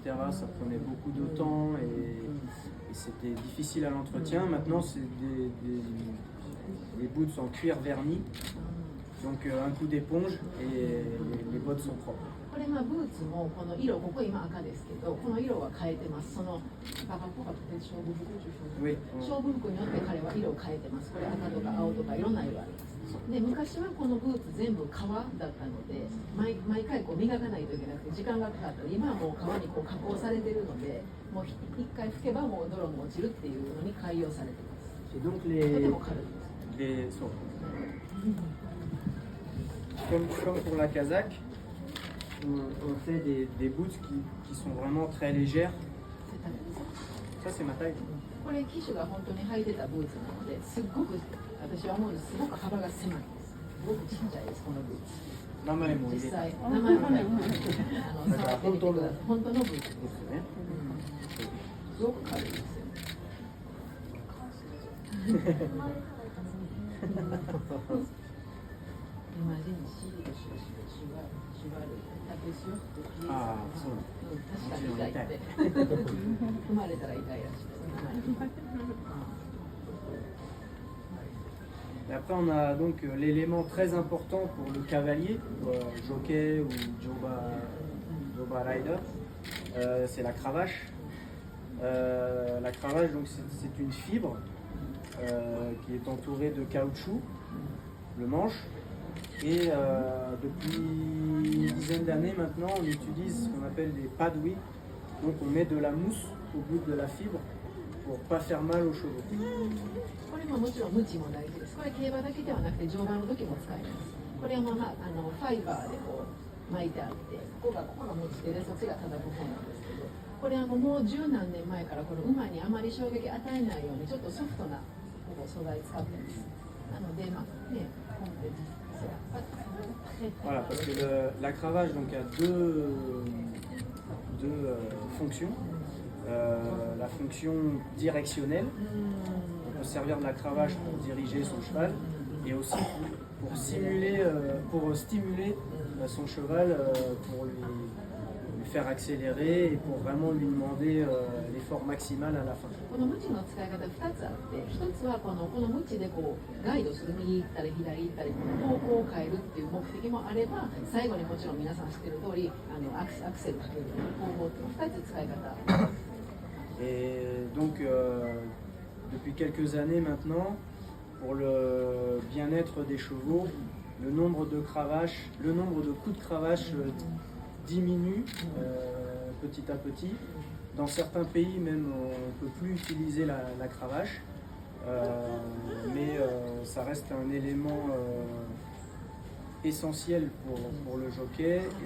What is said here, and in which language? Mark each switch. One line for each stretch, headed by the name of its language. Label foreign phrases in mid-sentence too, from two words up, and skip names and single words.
French: Ça prenait beaucoup de temps et c'était difficile à l'entretien. Maintenant, c'est des boots en cuir verni. Donc, un coup d'éponge et les bottes sont propres. Oui.
Japanese: で昔はこのブーツ全部革だったので毎回こう磨かないといけなくて時間がかかったり今はもう革にこう加工されているのでもう一回拭けばもう泥も落ちるっていうのに改良されています。とても軽いです。
French: Comme pour la casaque, on fait des boots qui sont vraiment très légères.
Japanese: それ食べます
French: Ça, c'est ma taille.
Japanese: これ機種が本当に履いてたブーツなのですっごく私は思うんですすごく幅が狭いですすごくちっちゃいですこのブーツ名前も入れて。実際名前もね触ってみてください本当のブーツですね。すごく軽いですよね
French: Imagine si cheval tapait sur tes pieds. Ah, ça.
Japanese: 確かに痛いって踏まれたら痛いらしいです
French: Et après, on a donc l'élément très important pour le cavalier, jockey ou joba rider, c'est la cravache. La cravache, donc, c'est une fibre qui est entourée de caoutchouc, le manche. Et depuis une dizaine d'années maintenant, on utilise ce qu'on appelle des padouis. Donc on met de la mousse au bout de la fibre pour pas faire mal aux chevaux.
Japanese: これももちろんムチも大事ですこれ競馬だけではなくて乗馬の時も使いますこれはファイバーでこう巻いてあってここの持ち手でそっちが叩く方なんですけどこれもう十何年前からこの馬にあまり衝撃与えないようにちょっとソフトな素材使ってますなので
French: Voilà, parce que la cravache donc, a deux fonctions. La fonction directionnelle, on peut servir de la cravache pour diriger son cheval et aussi pour stimuler son cheval, pour lui faire accélérer et pour vraiment lui demander l'effort maximal à la fin.
Japanese: このムチの使い方2つあって1つはこのムチでこうガイドする右行ったり左行ったり方向を変えるっていう目的もあれば最後にもちろん皆さん知ってる通りアクセルかける方法っていう2つ使い方
French: Et donc depuis quelques années maintenant pour le bien-être des chevaux le nombre de coups de cravache diminue petit à petit. Dans certains pays même on ne peut plus utiliser la cravache, mais ça reste un élément essentiel pour le jockey.